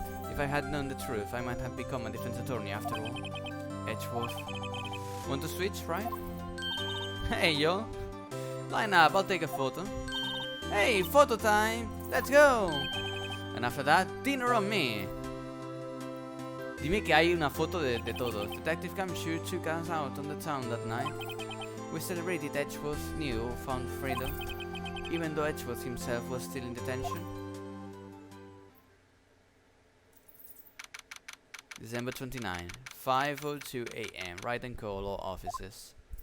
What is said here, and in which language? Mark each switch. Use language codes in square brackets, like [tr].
[en] If I had known the truth, I might have become a defense attorney after all. Edgeworth. Want to switch, right? Hey, yo. Line up, I'll take a photo. Hey, photo time! Let's go! And after that, dinner on me! [es] Dime que hay una foto de todos. [en] Detective Camshire took us out on the town that night. We celebrated Edgeworth's new found freedom, even though Edgeworth himself was still in detention. December 29, 5:02 AM, Wright and Co. Law Offices.